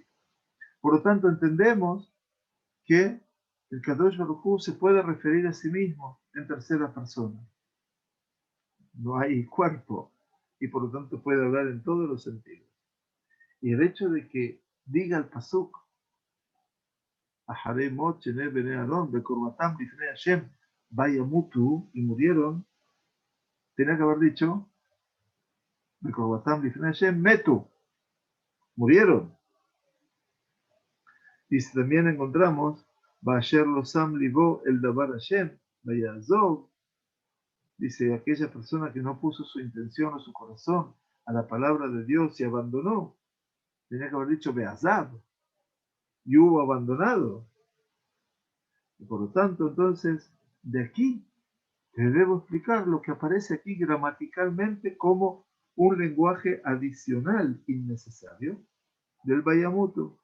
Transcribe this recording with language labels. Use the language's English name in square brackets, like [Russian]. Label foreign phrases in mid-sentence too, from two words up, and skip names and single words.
[Spanish] Por lo tanto, entendemos que el [Hebrew] קדוש ברוך הוא [Spanish] se puede referir a sí mismo en tercera persona. No hay cuerpo y por lo tanto puede hablar en todos los sentidos. Y el hecho de que diga el pasuk [Hebrew] אחרי מות שני בני אהרן בקרבתם לפני השם וימתו, [Spanish] y murieron, tenía que haber dicho [Hebrew] בקרבתם לפני השם מתו, [Spanish] murieron. Y si también encontramos [Hebrew] באשר לא שם לבו אל דבר השם ויעזב, [Spanish] dice aquella persona que no puso su intención o su corazón a la palabra de Dios y abandonó, tenía que haber dicho beazab, y hubo abandonado. Y por lo tanto, entonces, de aquí te debo explicar lo que aparece aquí gramaticalmente como un lenguaje adicional innecesario del Bayamutu.